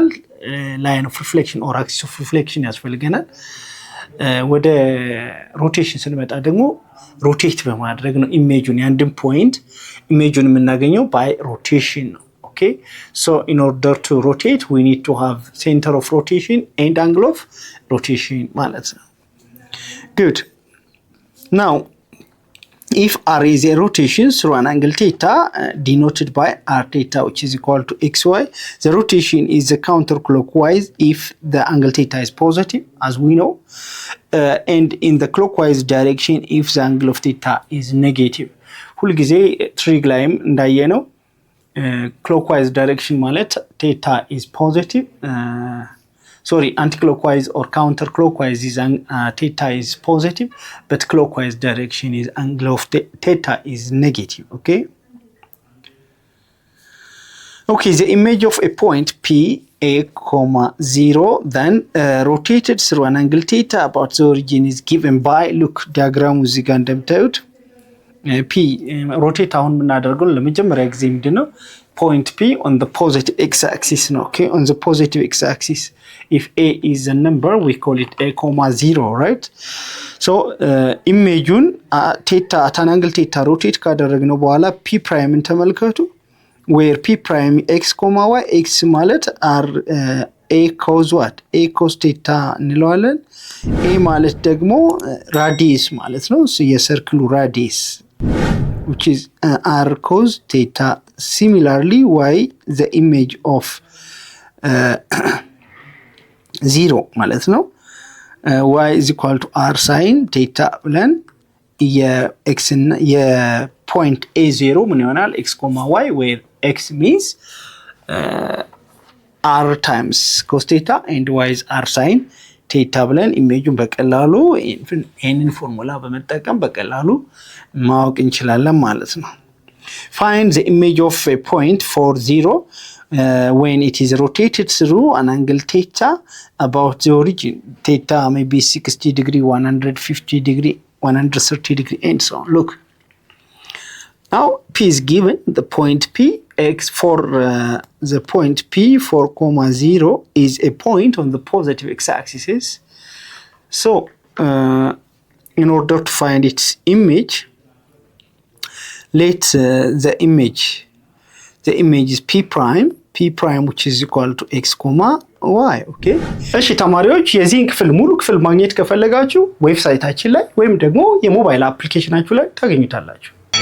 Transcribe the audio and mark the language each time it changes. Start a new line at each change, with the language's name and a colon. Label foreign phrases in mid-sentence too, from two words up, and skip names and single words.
English: line of reflection or axis of reflection
Amharic: ያስፈልገናል። ወደ ሮቴሽን ስንመጣ ደግሞ ሮቴት በማድረግ ነው ኢሜጁን፣ የአንድን ፖይንት ኢሜጁን የምናገኘው
English: by rotation
Amharic: ነው። ኦኬ?
English: so in order to rotate we need to have center of rotation and angle of rotation ኤንድ አንግል ኦፍ ሮቴሽን
Amharic: ማለት ነው።
English: Good. Now, if R is a rotation through an angle theta denoted by R theta, which is equal to xy, the rotation is the counterclockwise if the angle theta is positive, as we know, and in the clockwise direction if the angle of theta is negative.
Amharic: ሁልጊዜ ትሪግ ላይም እንዳየነው
English: clockwise direction
Amharic: ማለት
English: theta is positive. Sorry, anti-clockwise or counterclockwise is theta is positive, but clockwise direction is angle of theta is negative. Okay. Okay, the image of a point P, a comma 0, then rotated through an angle theta about the origin is given by, look, diagram
Amharic: እዚህ ጋር እንደምታዩት
English: P rotate
Amharic: አሁን የምናደርገው ለመጀመሪያ ጊዜ ምንድነው
English: point P on the positive x-axis ነው. Okay, on the positive x-axis. If a is a number, we call it a comma 0, right? So ኢሜጁን theta at an angle theta rotate
Amharic: ካደረግነው በኋላ
English: P prime ተመልከቱ. Where P prime x comma y, x ማለት are a cos what? A cos theta
Amharic: እንለዋለን. A ማለት ደግሞ radius ማለት ነው.
English: So የሰርክሉ radius which is r cos theta. Similarly, y the image of 0
Amharic: ማለት ነው.
English: Y is equal to r sin theta
Amharic: ብለን የx እና የፖይንት a0 ምን ይሆናል?
English: x comma y where x means r times cos theta and y is r sin theta
Amharic: ብለን ኢሜጁን በቀላሉ ይሄንን ፎርሙላ በመጠቀም በቀላሉ ማወቅ እንችላለን ማለት ነው.
English: Find the image of a point for 0 when it is rotated through an angle theta about the origin. Theta may be 60 degree, 150 degree, 130 degree and so on. Look. Now P is given, the point P, x for the point P 4,0 is a point on the positive x-axis. So in order to find its image, let the image is P prime which is equal to x comma y. Okay.
Amharic: እሺ ተማሪዎች የዚህን ክፍል ሙሉ ክፍል ማግኘት ከፈለጋችሁ ዌብሳይታችን ላይ ወይም ደግሞ የሞባይል አፕሊኬሽናችሁ ላይ ታገኙታላችሁ።